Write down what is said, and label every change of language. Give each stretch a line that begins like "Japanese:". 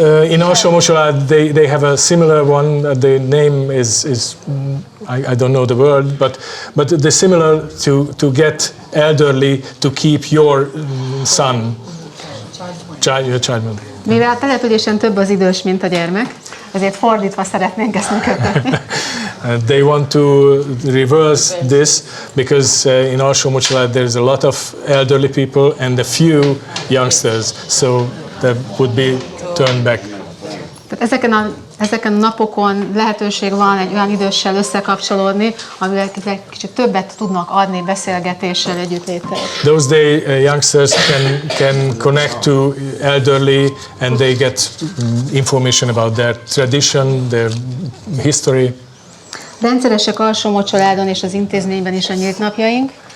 English: In Alsómocsolád, they have a similar one. The name is I don't know the word, but they're similar to get elderly to keep your son, your child.
Hungarian: Mivel a településen több az idős, mint a gyermek, ezért fordítva szeretnénk ezt működtetni.
English: They want to reverse this because in Alsómocsolád there's a lot of elderly people and a few youngsters, so that would be turned back.
Hungarian: Tehát ezeken a napokon lehetőség van egy olyan időssel összekapcsolódni, amivel kicsit többet tudnak adni beszélgetéssel, együttléttel.
English: Those day youngsters can connect to elderly and they get information about their tradition, their history.
Hungarian: Rendszeresek Alsómocsoládon és az intézményben is a nyílt napjaink.